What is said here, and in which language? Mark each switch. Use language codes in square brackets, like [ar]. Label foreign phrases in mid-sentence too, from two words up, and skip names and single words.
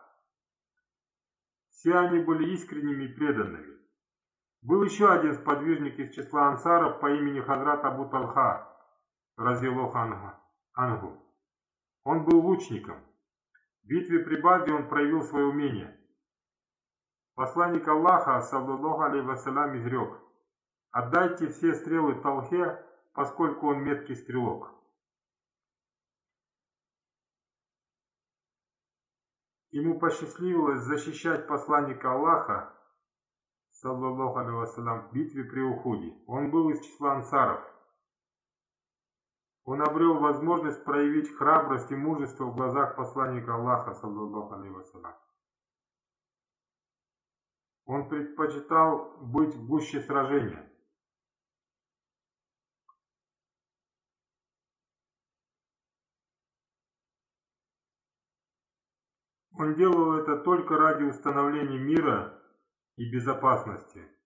[ru] Все они были искренними и преданными. Был еще один сподвижник из числа ансаров по имени Хазрат Абу Талха, [ar] رضي الله عنه. [ru] Он был лучником. В битве при Бадре он проявил свое умение. Посланник Аллаха, [ar] صلى الله عليه وسلم, [ru] изрек: «Отдайте все стрелы Талхе, поскольку он меткий стрелок». Ему посчастливилось защищать посланника Аллаха, [ar] صلى الله عليه وسلم, [ru] в битве при Ухуде. Он был из числа ансаров. Он обрел возможность проявить храбрость и мужество в глазах посланника Аллаха, [ar] صلى الله عليه وسلم. [ru] Он предпочитал быть в гуще сражения. Он делал это только ради установления мира и безопасности.